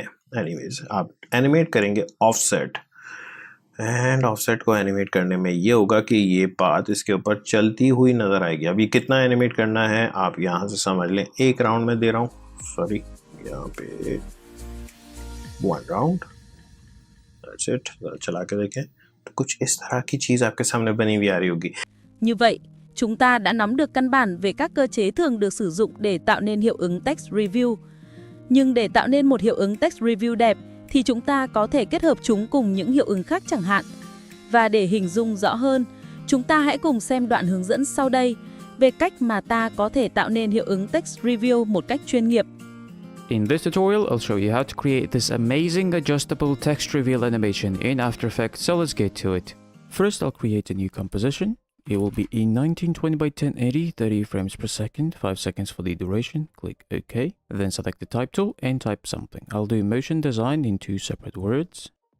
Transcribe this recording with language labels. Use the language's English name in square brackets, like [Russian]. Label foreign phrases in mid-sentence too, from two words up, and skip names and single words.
[Hindi] एनीवेज आप एनिमेट करेंगे ऑफसेट, एंड ऑफसेट को एनिमेट करने में ये होगा कि ये पाथ इसके ऊपर चलती हुई नज़र आएगी। अब ये कितना एनिमेट करना है आप यहाँ से समझ लें, एक राउंड में दे रहा हूँ, सॉरी यहाँ पे 1 राउंड, [English] that's it. [Hindi] चला के देखें तो कुछ इस तरह की चीज़ आपके सामने बनी हुई आ रही होगी। [Vietnamese] Như vậy, chúng ta đã nắm được căn bản về các cơ chế thường được sử dụng để tạo nên hiệu ứng [English] text review. [Vietnamese] Nhưng để tạo nên một hiệu ứng [English] text review [Vietnamese] đẹp thì chúng ta có thể kết hợp chúng cùng những hiệu ứng khác chẳng hạn. Và để hình dung rõ hơn, chúng ta hãy cùng xem đoạn hướng dẫn sau đây về cách mà ta có thể tạo nên hiệu ứng [English] text review [Vietnamese] một cách chuyên nghiệp. [English] In this tutorial, I'll show you how to create this amazing adjustable text reveal animation in After Effects, so let's get to it. First, I'll create a new composition. It will be in 1920 by 1080, 30 frames per second, 5 seconds for the duration. Click OK. Then select the type tool and type something. I'll do motion design in 2 separate words.